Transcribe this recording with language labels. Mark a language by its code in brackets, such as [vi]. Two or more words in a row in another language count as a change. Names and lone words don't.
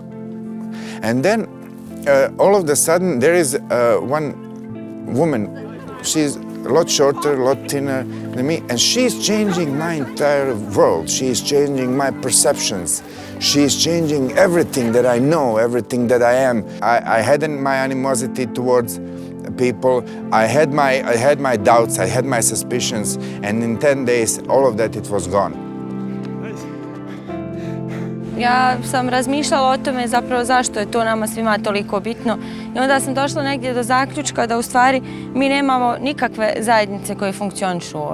[en] And then all of a sudden there is one woman, she's a lot shorter, a lot thinner than me, and she's changing my entire world. She's changing my perceptions. She's changing everything that I know, everything that I am. I had my animosity towards people. I had my doubts, I had my suspicions, and in 10 days, all of that, it was gone. [bs] Ja sam razmišljala o tome zapravo zašto je to nama svima toliko bitno i onda sam došla negdje do zaključka da u stvari mi nemamo nikakve zajednice koje funkcionišu ovdje.